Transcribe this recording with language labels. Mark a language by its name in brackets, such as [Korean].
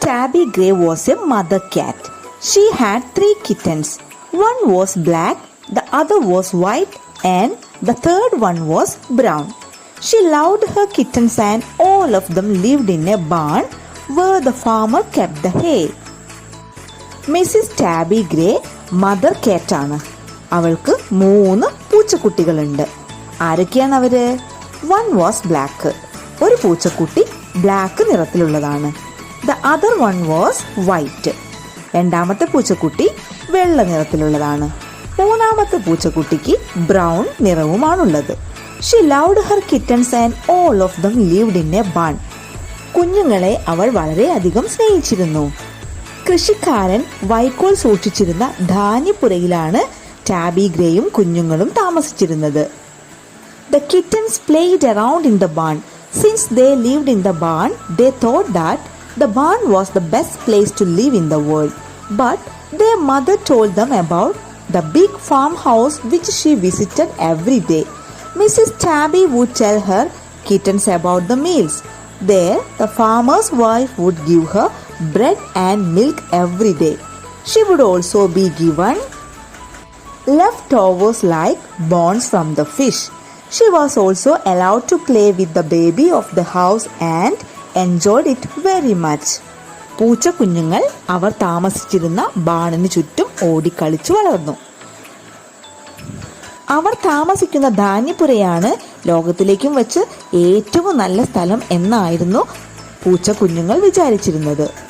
[English] Tabby Gray was a mother cat. She had 3 kittens. One was black, the other was white, and the third one was brown. She loved her kittens and all of them lived in a barn where the farmer kept the hay. Mrs. [Malayalam] Tabby Gray mother കാറ്റാണ്. അവൾക്ക് 3 പൂച്ചക്കുട്ടികളുണ്ട്. ആരൊക്കെയാണ് അവര്? [English] One was black. [Malayalam] ഒരു പൂച്ചക്കുട്ടി black നിറത്തിലുള്ളതാണ്. [English] The other one was white. [Malayalam] രണ്ടാമത്തെ പൂച്ചക്കുട്ടി വെള്ള നിറത്തിലുള്ളതാണ്. മൂന്നാമത്തെ പൂച്ചക്കുട്ടിക്ക് brown നിറവുമാണുള്ളത്. [English] She loved her kittens and all of them lived in a barn. [Malayalam] കുഞ്ഞുങ്ങളെ അവൾ വളരെയധികം സ്നേഹിച്ചിരുന്നു. കൃഷിക്കാരൻ വൈക്കോൽ സൂക്ഷിച്ചിരുന്ന ധാന്യപ്പുരയിലാണ് ടാബി ഗ്രേയും കുഞ്ഞുങ്ങളും താമസിച്ചിരുന്നത്. [English] The kittens played around in the barn. Since they lived in the barn, they thought that the barn was the best place to live in the world. But their mother told them about the big farmhouse which she visited every day. Mrs. Tabby would tell her kittens about the meals. There, the farmer's wife would give her bread and milk every day. She would also be given leftovers like bones from the fish. She was also allowed to play with the baby of the house and enjoyed it very much. [Malayalam] പൂച്ച കുഞ്ഞുങ്ങൾ അവർ താമസിച്ചിരുന്ന ബാണിന് ചുറ്റും ഓടിക്കളിച്ചു വളർന്നു. അവർ താമസിക്കുന്ന ധാന്യപ്പുരയാണ് ലോകത്തിലേക്കും വെച്ച് ഏറ്റവും നല്ല സ്ഥലം എന്നായിരുന്നു പൂച്ച കുഞ്ഞുങ്ങൾ വിചാരിച്ചിരുന്നത്.